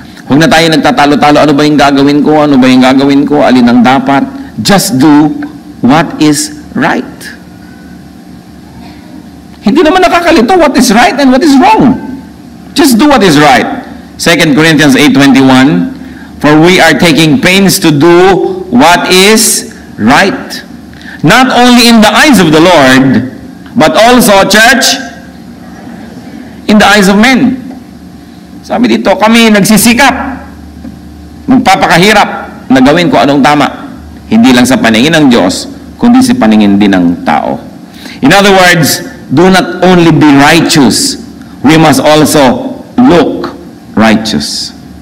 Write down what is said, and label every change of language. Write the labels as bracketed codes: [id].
[tl] Huwag na tayo nagtatalo-talo, ano ba yung gagawin ko, ano ba yung gagawin ko, alin ang dapat. [en] Just do what is right. [tl] Hindi naman nakakalito [en] what is right and what is wrong. Just do what is right. 2 Corinthians 8:21, for we are taking pains to do what is right. Not only in the eyes of the Lord, but also, church, in the eyes of men. [tl] Sabi dito, kami nagsisikap, magpapakahirap na gawin ko anong tama. Hindi lang sa paningin ng Diyos, kundi sa paningin din ng tao. [en] In other words, do not only be righteous, we must also look righteous.